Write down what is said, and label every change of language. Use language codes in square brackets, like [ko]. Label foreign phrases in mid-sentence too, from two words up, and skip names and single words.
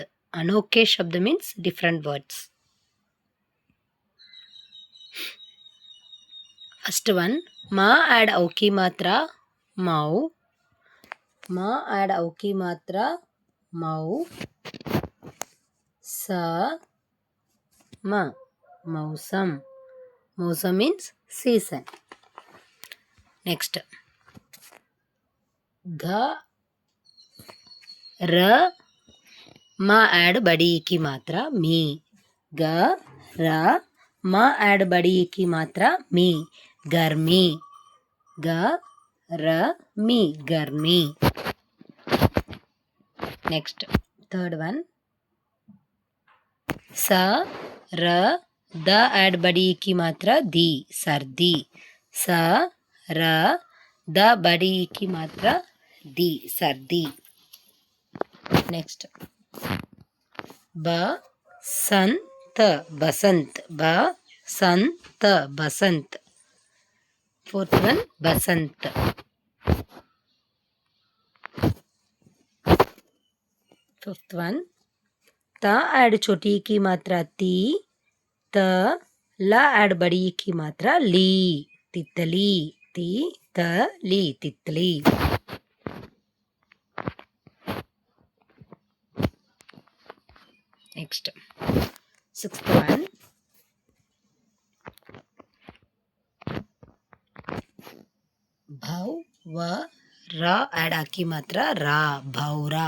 [hi] अनोखे शब्द [en] means different words. first one [hi] मा एड औ की मात्रा मऊ। मा एड औ की मात्रा मऊ। स म मौसम। मौसम [en] means season. [hi] Next ग र म एड बड़ी की मात्रा मी। ग र म एड बड़ी की मात्रा मी गर्मी। ग र मी गर्मी। [en] next third one [hi] स र द एड बड़ी की मात्रा दी सर्दी। स र द बड़ी की मात्रा दी सर्दी। नेक्स्ट बसंत बसंत। बसंत बसंत। [en] fourth one [hi] बसंत। [en] fifth one [hi] त एड छोटी की मात्रा ती। त ल एड बड़ी की मात्रा ली तितली। ती त ली तितली। [en] next sixth one [hi] भव व र एड की मात्रा रा भौरा।